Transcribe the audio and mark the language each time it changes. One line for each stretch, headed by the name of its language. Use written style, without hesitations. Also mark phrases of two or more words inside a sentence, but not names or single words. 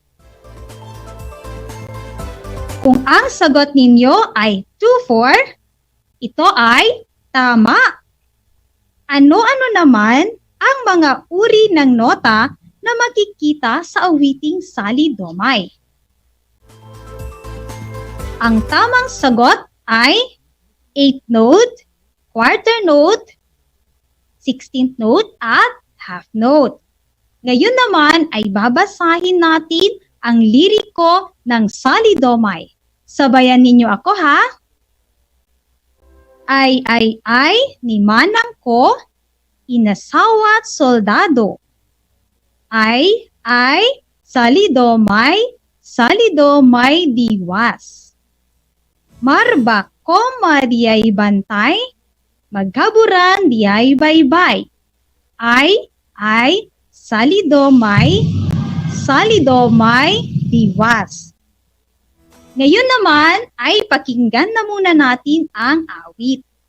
Filipino: Kung ang sagot ninyo ay 2-4, ito ay tama. Ano-ano naman ang mga uri ng nota na makikita sa awiting Salidomay? Ang tamang sagot ay
English: 8th note, quarter note, 16th note,
Filipino: at
English: half note.
Filipino: Ngayon naman ay babasahin natin ang liriko ng Salidomay. Sabayan ninyo ako ha.
Iloko: Ay ni manang ko, inasawat soldado. Ay, Salidomay, Salidomay diwas. Marbak ko mariyay bantay, maghaburan diyay baybay. Ay, Salidomay, Salidomay diwas.
Filipino: Ngayon naman ay pakinggan na muna natin ang awit.